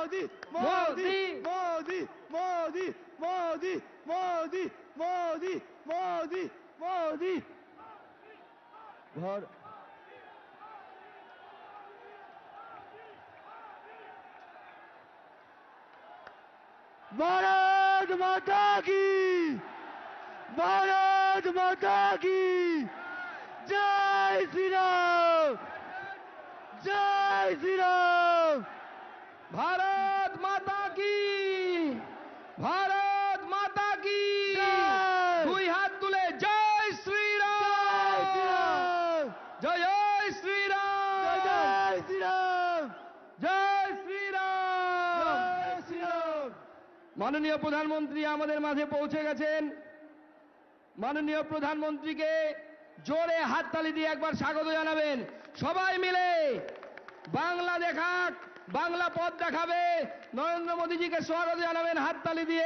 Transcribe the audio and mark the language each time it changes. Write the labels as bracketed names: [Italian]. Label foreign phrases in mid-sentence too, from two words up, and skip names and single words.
[Hindi] मोदी मोदी मोदी मोदी मोदी मोदी मोदी मोदी घर भारत माता की भारत माता की जय श्री राम जय श्री राम भारत माता की भारत माता की [Bangla] দুই হাত তুলে জয় শ্রীরাম জয় জয় শ্রীরাম [Hindi] जय श्री राम [Bangla] জয় শ্রীরাম [Hindi] जय श्री राम [Bangla] মাননীয় প্রধানমন্ত্রী আমাদের মাঝে পৌঁছে গেছেন। মাননীয় প্রধানমন্ত্রীকে জোরে হাততালি দিয়ে একবার স্বাগত জানাবেন। সবাই মিলে বাংলা দেখাক, বাংলা পথ দেখাবে। নরেন্দ্র মোদীজিকে স্বাগত জানাবেন হাততালি দিয়ে।